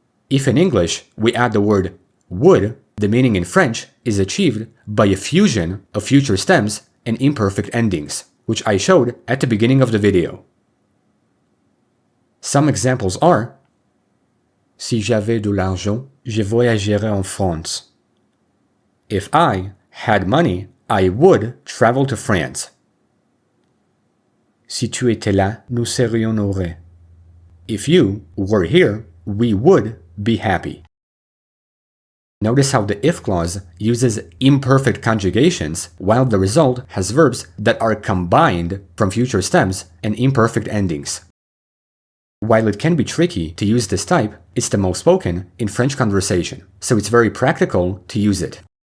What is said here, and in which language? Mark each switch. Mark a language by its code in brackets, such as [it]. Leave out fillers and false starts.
[en] If in English we add the word would, the meaning in French is achieved by a fusion of future stems and imperfect endings, which I showed at the beginning of the video. Some examples are: [fr] si j'avais de l'argent, je voyagerais en France. [en] If I had money, I would travel to France. [fr] Si tu étais là, nous serions heureux. [en] If you were here, we would be happy. Notice how the if clause uses imperfect conjugations, while the result has verbs that are combined from future stems and imperfect endings. While it can be tricky to use this type, it's the most spoken in French conversation, so it's very practical to use it.